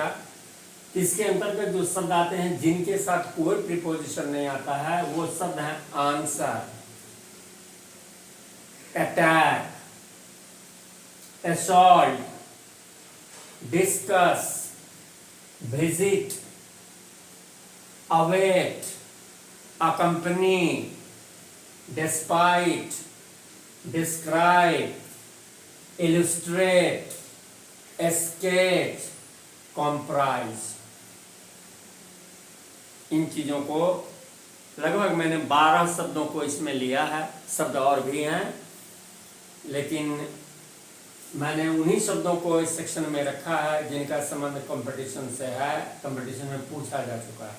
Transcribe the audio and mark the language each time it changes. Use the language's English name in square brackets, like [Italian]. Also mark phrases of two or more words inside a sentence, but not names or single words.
[Hindi] इसके अंतर्गत जो शब्द आते हैं जिनके साथ कोई प्रीपोजिशन नहीं आता है वो शब्द हैं आंसर, [English] attack, assault, discuss, visit, await, accompany, despite, describe, illustrate, escape, comprise। [Hindi] इन चीज़ों को लगभग मैंने 12 शब्दों को इसमें लिया है। शब्द और भी हैं लेकिन मैंने उन्हीं शब्दों को इस सेक्शन में रखा है जिनका संबंध कंपटीशन से है, कंपटीशन में पूछा जा चुका है।